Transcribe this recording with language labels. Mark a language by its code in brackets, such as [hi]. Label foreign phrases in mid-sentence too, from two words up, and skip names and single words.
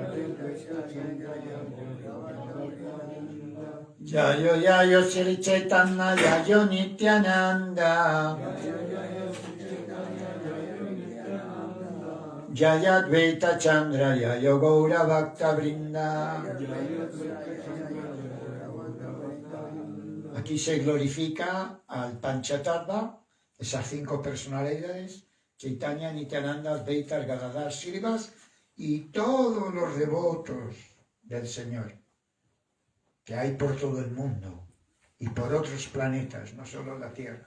[sa] Yayo Shri Chaitanya, Yayo Nityananda, Yaya Advaita Chandra, Yayo Gaura Bhakta Vrinda. [es] Aquí se glorifica al Panchatattva, esas 5 personalidades, Chaitanya, Nityananda, Advaita, Gadadhar, Shrivas y todos los devotos del Señor que hay por todo el mundo y por otros planetas, no solo la Tierra.